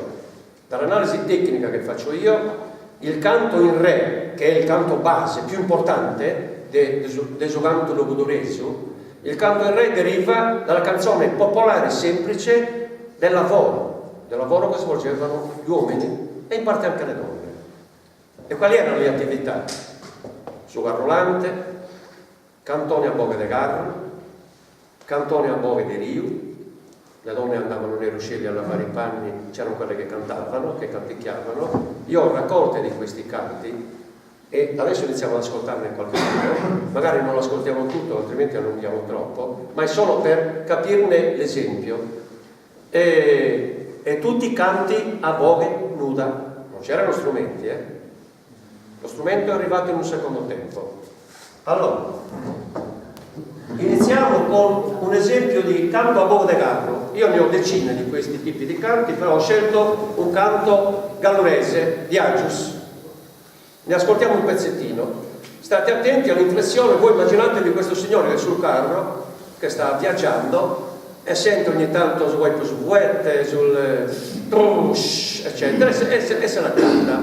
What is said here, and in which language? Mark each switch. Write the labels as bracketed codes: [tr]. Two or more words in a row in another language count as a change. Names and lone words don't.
[it] Dall'analisi tecnica che faccio io, il canto in re, che è il canto base più importante d'Esoganto Logodoresu, il canto in re deriva dalla canzone popolare semplice del lavoro che svolgevano gli uomini e in parte anche le donne. E quali erano le attività? [sc] Sugarrolante, cantoni a boghe de garro, cantoni a boghe de riu. [it] Le donne andavano nei ruscelli a lavare i panni, c'erano quelle che cantavano, che canticchiavano. Io ho raccolte di questi canti e adesso iniziamo ad ascoltarne qualche uno, magari non lo ascoltiamo tutto, altrimenti allunghiamo troppo, ma è solo per capirne l'esempio. E tutti canti [sc] a boghe nuda, [it] non c'erano strumenti, lo strumento è arrivato in un secondo tempo. Allora, iniziamo con un esempio di canto [sc] a boghe de garro. [it] Io ne ho decine di questi tipi di canti, però ho scelto un canto gallurese di Agius. Ne ascoltiamo un pezzettino. State attenti all'inflessione. Voi immaginatevi questo signore che è sul carro, che sta viaggiando e sente ogni tanto svuette, sul trush, eccetera, e se la canta.